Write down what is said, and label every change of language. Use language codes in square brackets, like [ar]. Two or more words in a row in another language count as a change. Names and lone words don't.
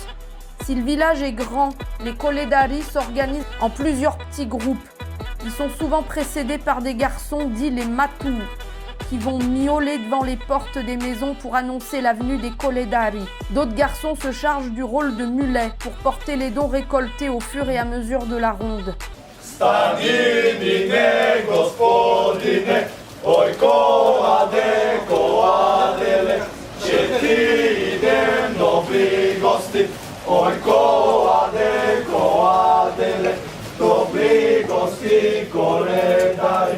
[fr] Si le village est grand, les Koledari s'organisent en plusieurs petits groupes. Ils sont souvent précédés par des garçons dits les matou, qui vont miauler devant les portes des maisons pour annoncer la venue des Koledari. D'autres garçons se chargent du rôle de mulets pour porter les dons récoltés au fur et à mesure de la ronde. [sr] Stanidine, gospodine, oj koade, koadele, će ti idem dobri gosti, oj koade, koadele, dobri gosti Koledari.